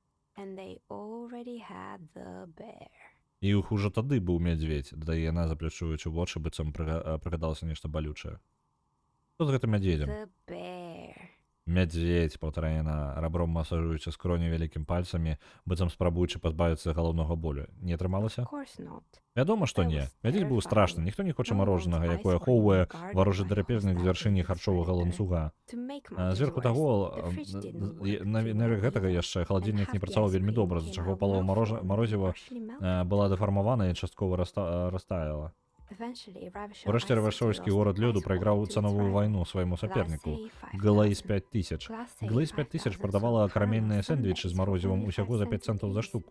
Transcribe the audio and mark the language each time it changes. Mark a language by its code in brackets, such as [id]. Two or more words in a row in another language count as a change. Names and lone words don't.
[be] І іх ужо тады быў мядзведзь, дадае яна, заплюшчуючы вочы, быццам прыгадалася нешта балючае. Што з гэтым мядзведзем? Мядзведь, паўтарае яна, рабром масажуючы скроню вялікім пальцамі, быццам спрабуючы пазбавіцца галаўнога болю. Не атрымалася? [en] Of course not. [be] Вядома, што не. Мядзведь быў страшны, ніхто не хоча марожанага, якое ахоўвае варожы драпежнік з вяршыні харчовага ланцуга. [en] To make matters [be] Зверху [en] worse, [be] таго, [en] the fridge didn't work [be] навек гэтага яшчэ халадзільнік не працаваў вельмі добра, з чаго палова марозіва была дэфармавана і часткова растаяла. Урэшце рашойскі горад лёду прайграў цановую вайну свайму саперніку. Глэйс 5000. Глэйс 5000 прадавала карамельныя сэндвічы з марозівам усяго за 5 цэнтаў за штуку.